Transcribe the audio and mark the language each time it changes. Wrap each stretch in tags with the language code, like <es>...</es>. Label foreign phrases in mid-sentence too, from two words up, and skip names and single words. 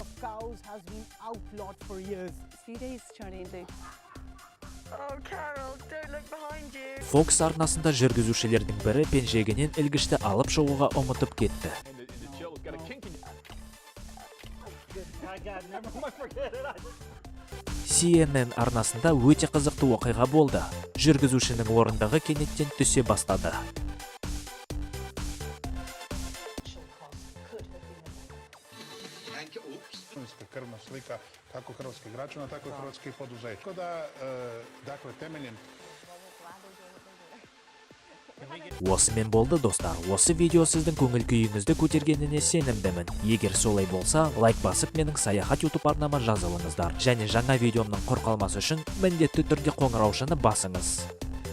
<kk>Fox арнасында жүргізушілердің бірі пенжегінен ілгішті алып шығуға ұмытып кетті. CNN арнасында өте қызықты оқиға болды. Жүргізушінің орындығы кенеттен түсе бастады.</kk> <hr>Krvna slika kako hrvatskih građana, tako i hrvatskih poduzeća. Tako da, dakle, temeljem</hr> <kk>Осымен болды достар. Осы видео сіздің көңіл күйіңізді көтергеніне сенімдімін. Егер солай болса, лайк басып менің саяхат YouTube арнама жазылыңыздар. Және жаңа видеомның құр қалмасы үшін міндетті түрде қоңыраушыны басыңыз.</kk>